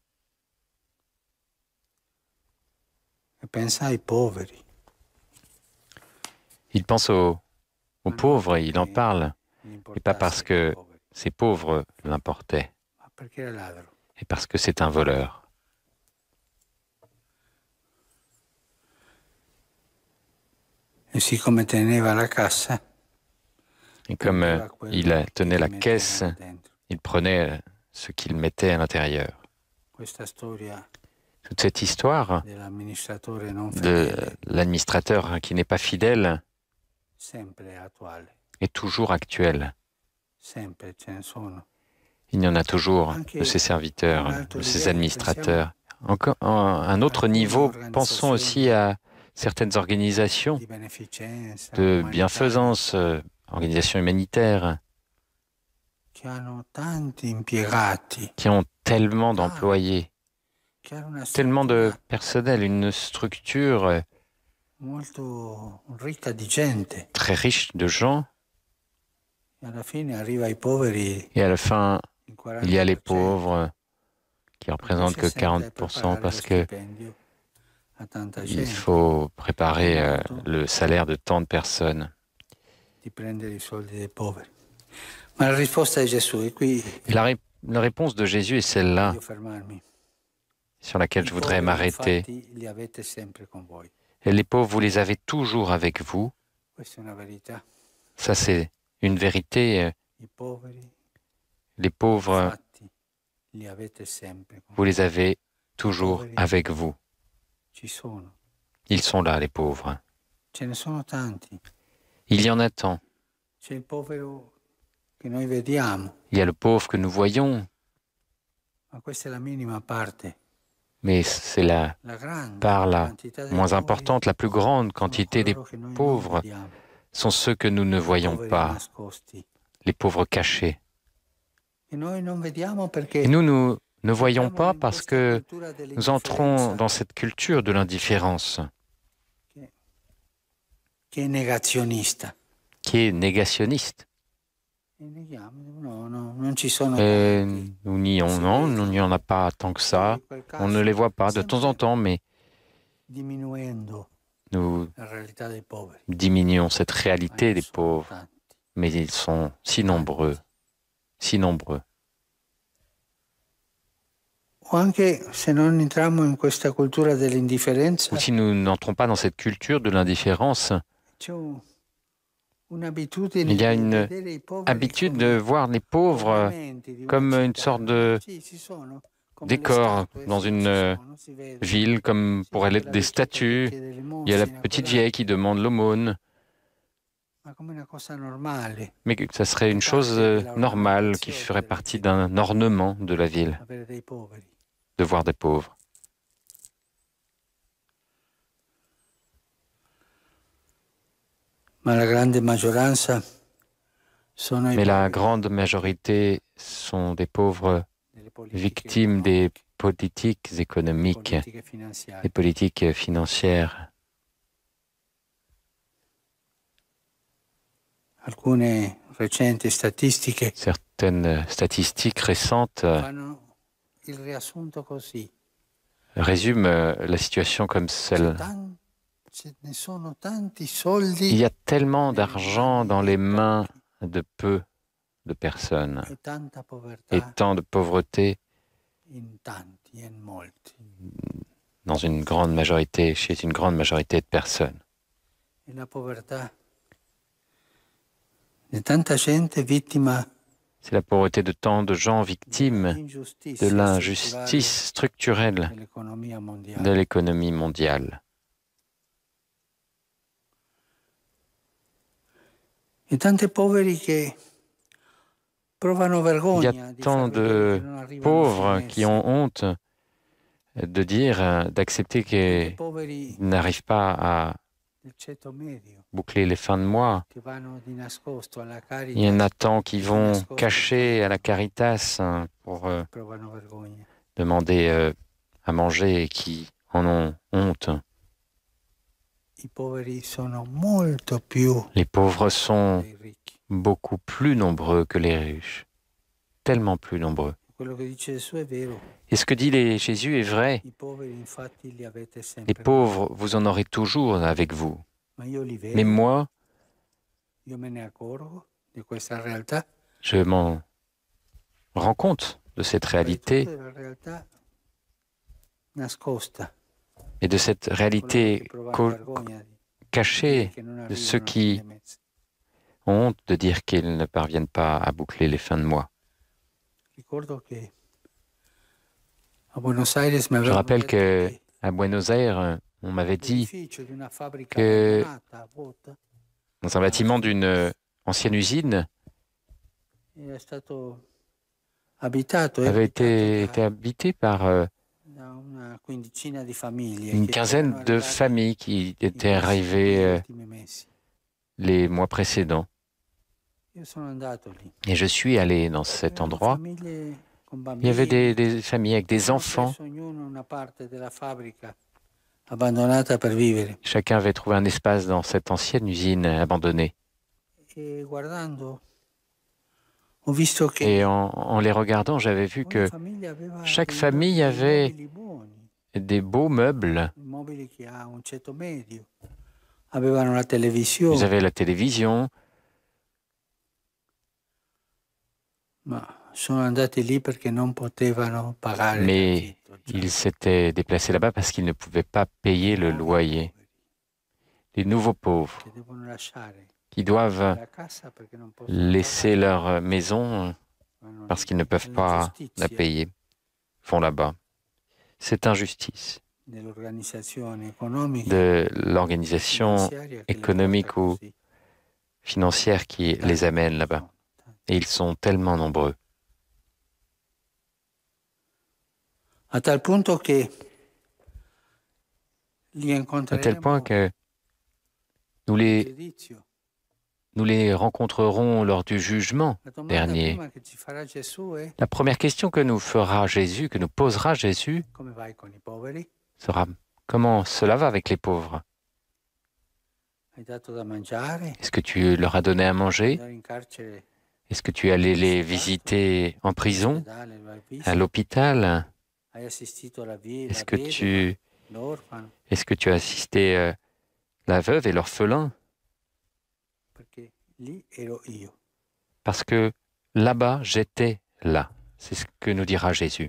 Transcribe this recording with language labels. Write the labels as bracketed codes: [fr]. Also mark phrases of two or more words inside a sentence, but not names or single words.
[fr] Il pense aux pauvres, il en parle, et pas parce que ces pauvres l'importaient, et parce que c'est un voleur. [it] E siccome teneva la cassa, [fr] Et comme tenait la caisse, [it] dentro. [fr] il prenait ce qu'il mettait à l'intérieur. [it] Questa storia [fr] Toute cette histoire [it] dell'amministratore non [fr] de [it] fedele [fr] l'administrateur qui n'est pas fidèle [it] sempre attuale, [fr] est toujours actuelle. [it] sempre ce ne sono. [fr] Il y en a toujours de ces serviteurs, de ces administrateurs. Encore à un autre niveau, pensons aussi à certaines organisations [it] Di beneficenza, [fr] de [it] umanitarie, [fr] bienfaisance, organisations humanitaires, [it] che hanno tanti impiegati, [fr] qui ont tellement d'employés, [it] che hanno una [fr] tellement de [it] struttura [fr] personnel, une structure [it] molto ricca di gente. [fr] très riche de gens, [it] E alla fine arriva ai poveri [fr] et à la fin, il il y a les [it] 40%. [fr] pauvres qui représentent que 40% parce que [it] a tanta [fr] il [it] gente [fr] faut préparer le salaire de tant de personnes. [it] di prendere i soldi dei poveri. Ma la risposta di Gesù è qui. [fr] Et la réponse de Jésus est celle-là, [it] Voglio fermarmi. [fr] sur laquelle [it] I [fr] je voudrais [it] poveri, [fr] m'arrêter. [it] infatti, li avete sempre con voi. [fr] Et les pauvres, vous les avez toujours avec vous. [it] Questa è una verità. [fr] Ça, c'est une vérité. [it] I poveri, [fr] Les pauvres, [it] infatti, li avete sempre con [fr] vous [it] voi. [fr] les avez toujours avec vous. [it] Ci sono. [fr] Ils sont là, les pauvres. [it] Ce ne sono tanti. [fr] Il y en a tant. [it] C'è il povero che noi vediamo, [fr] Il y a le pauvre que nous voyons, [it] ma questa è la minima parte. [fr] mais c'est la [it] La grande [fr] part la [it] quantità dei [fr] moins [it] poveri [fr] importante, la plus grande [it] sono [fr] quantité des [it] coloro che noi non [fr] pauvres [it] vediamo. [fr] sont ceux que nous ne voyons [it] Poveri [fr] pas, [it] nascosti. [fr] les pauvres cachés. [it] E noi non vediamo perché [fr] Et nous ne voyons [it] entriamo [fr] pas [it] in [fr] parce [it] questa [fr] que [it] cultura [fr] nous entrons [it] dell'indifferenza [fr] dans cette culture de l'indifférence [it] che è negazionista. [fr] qui est négationniste. [it] E neghiamo, no, non ci sono [fr] Et [it] tanti. [fr] nous nions, non, il n'y en a pas tant que ça. [it] In quel [fr] On ne [it] caso, [fr] les voit pas de temps en temps, mais [it] diminuendo [fr] nous [it] la realtà dei poveri. [fr] diminuons cette réalité [it] Ma [fr] des [it] ne sono [fr] pauvres. [it] tanti. [fr] Mais ils sont si nombreux, si nombreux. [it] O anche se non entriamo in questa cultura dell'indifferenza, [fr] Ou si nous n'entrons pas dans cette culture de l'indifférence, [it] c'è un'abitudine [fr] il y a [it] di [fr] une [it] vedere i poveri [fr] habitude [it] come [fr] de voir les pauvres [it] ornamenti di una [fr] comme une [it] città. [fr] sorte de [it] Sì, ci sono, come le [fr] décor [it] statue, [fr] dans [it] sì, [fr] une [it] ci sono, si vede. [fr] ville, comme [it] Si [fr] pourraient [it] vede [fr] l'être [it] la [fr] des [it] vecchietta che [fr] statues. [it] chiede [fr] Il y a la [it] l'elemosina, [fr] petite [it] quella- [fr] vieille qui demande l'aumône, [it] ma come una cosa normale, [fr] mais que ça serait une chose normale qui ferait partie d'un ornement de la ville, [it] avere dei poveri. [fr] de voir des pauvres. [it] Ma la grande maggioranza sono i [fr] Mais la [it] poveri [fr] grande majorité sont des pauvres [it] delle politiche [fr] victimes des [it] economiche, [fr] politiques économiques, [it] politiche finanziarie. [fr] des politiques financières. [it] Alcune recenti statistiche [fr] Certaines statistiques récentes [it] fanno il riassunto così. [fr] résument la situation comme celle. [it] Ce ne sono tanti [fr] Il [it] soldi [fr] y a tellement d'argent dans les mains de peu de personnes [it] e tanta [fr] et [it] povertà [fr] tant de pauvreté [it] in tanti e in molti. [fr] dans une grande majorité, chez une grande majorité de personnes. [it] E la povertà di tanta gente vittima [fr] C'est la pauvreté de tant de gens victimes de [it] dell'ingiustizia [fr] l'injustice structurelle [it] dell'economia [fr] de [it] mondiale. [fr] l'économie mondiale. [it] E tanti poveri che provano [fr] Il y [it] vergogna [fr] a [it] di [fr] tant [it] far vedere [fr] de [it] che non arrivano a [fr] pauvres [it] fine [fr] qui ont honte de dire, d'accepter [it] mese. [fr] qu'ils [it] Poveri [fr] n'arrivent pas à [it] del ceto medio [fr] boucler les fins de mois. [it] che vanno di nascosto alla [fr] Il y en a [it] Caritas [fr] tant qui vont cacher à la Caritas pour [it] provano vergogna. [fr] demander à manger et qui en ont honte. [it] I poveri sono molto più [fr] Les pauvres sont [it] dei ricchi. [fr] beaucoup plus nombreux que les riches, tellement plus nombreux. [it] Quello che dice Gesù è vero. [fr] Et ce que dit Jésus est vrai. [it] I poveri infatti li avete [fr] Les [it] sempre. [fr] pauvres, vous en aurez toujours avec vous. [it] Ma io li vedo. [fr] Mais moi, [it] Io me ne accorgo di questa realtà. [fr] je m'en rends compte de cette réalité [it] È la realtà nascosta. [fr] et de cette [it] Coloro [fr] réalité [it] che provano vergogna [fr] cacher [it] che non [fr] de ceux [it] arrivano a [fr] qui [it] fine mese. [fr] ont honte de dire qu'ils ne parviennent pas à boucler les fins de mois. [it] Ricordo che a Buenos Aires mi [fr] Je [it] avevano [fr] rappelle [it] detto [fr] que [it] che [fr] à Buenos Aires, on m'avait dit [it] l'edificio di una fabbrica [fr] que [it] abbandonata, vuota, [fr] dans un bâtiment d'une ancienne usine [it] era stato abitato, è [fr] avait [it] abitato [fr] été habité par [it] da una quindicina di famiglie [fr] une [it] che erano [fr] quinzaine de [it] arrivate [fr] familles qui [it] in [fr] étaient [it] questi [fr] arrivées [it] ultimi mesi. [fr] les mois précédents. [it] Io sono andato lì. [fr] Et je suis allé dans cet [it] Erano [fr] endroit. [it] famiglie con [fr] Il y avait [it] bambini, [fr] des familles avec des [it] avevano [fr] enfants. [it] preso ognuno una parte della fabbrica abbandonata per vivere. [fr] Chacun avait trouvé un espace dans cette ancienne usine abandonnée. [it] E guardando ho visto che [fr] Et en les regardant, j'avais vu [it] ogni [fr] que [it] famiglia aveva [fr] chaque [it] dei [fr] famille avait [it] mobili buoni, [fr] des beaux meubles. [it] mobili che ha un ceto medio. Avevano la [fr] Ils [it] televisione, [fr] avaient la télévision, [it] ma sono andati lì perché non potevano pagare [fr] mais [it] l'affitto. Già. [fr] ils s'étaient déplacés là-bas parce qu'ils ne pouvaient pas payer le loyer. Les nouveaux pauvres [it] Che devono lasciare [fr] qui doivent [it] la casa perché non possono [fr] laisser leur maison [it] pagare. [fr] parce qu'ils ne peuvent pas la payer, vont là-bas. C'est injustice [it] Dell'organizzazione economica [fr] de l'organisation [it] finanziaria che li [fr] économique [it] porta [fr] ou [it] così. [fr] financière qui les amène là-bas. Et ils sont tellement nombreux. [it] A tal punto che li [fr] À tel point [it] incontreremo [fr] que nous [it] al [fr] les, [it] giudizio. [fr] nous les rencontrerons lors du jugement [it] La domanda [fr] dernier. [it] prima che ci farà Gesù è: [fr] La première question que nous fera Jésus, que nous posera Jésus, [it] come vai con i poveri? [fr] sera comment cela va avec les pauvres? [it] Hai dato da mangiare? [fr] Est-ce que tu leur as donné à manger? [it] Andare in carcere, [fr] Est-ce que tu es allé les visiter en prison, [it] all'ospedale, lo hai visto? [fr] à l'hôpital? [it] Hai assistito la [fr] Est-ce que [it] vedova, l'orfano? [fr] tu as assisté la veuve et l'orphelin? [it] Perché lì ero io. [fr] Parce que là-bas, j'étais là. C'est ce que nous dira Jésus.